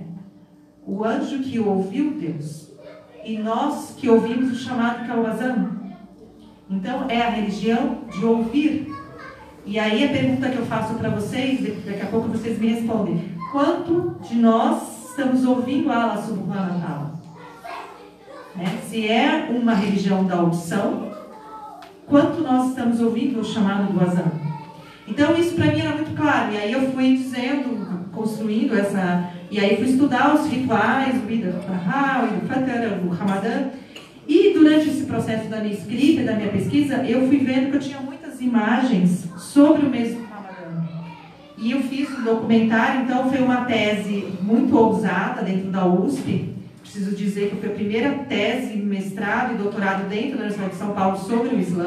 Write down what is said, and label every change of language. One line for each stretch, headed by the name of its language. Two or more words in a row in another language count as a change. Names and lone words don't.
Portuguese: O anjo que ouviu Deus. E nós que ouvimos o chamado que é o azan. Então é a religião de ouvir. E aí a pergunta que eu faço para vocês, daqui a pouco vocês me respondem: quanto de nós estamos ouvindo
Arabic: الله سبحانه وتعالى?
Portuguese: Se é uma religião da audição, quanto nós estamos ouvindo o chamado do azan? Então isso para mim era muito claro. E aí eu fui dizendo, construindo essa... E aí fui estudar os rituais, o Id al-Adha, o Id al-Fitr, o Ramadã. E durante esse processo da minha escrita e da minha pesquisa, eu fui vendo que eu tinha muitas imagens sobre o mês do Ramadã. E eu fiz um documentário, então foi uma tese muito ousada dentro da USP. Preciso dizer que foi a primeira tese, mestrado e doutorado dentro da Universidade de São Paulo sobre o Islã.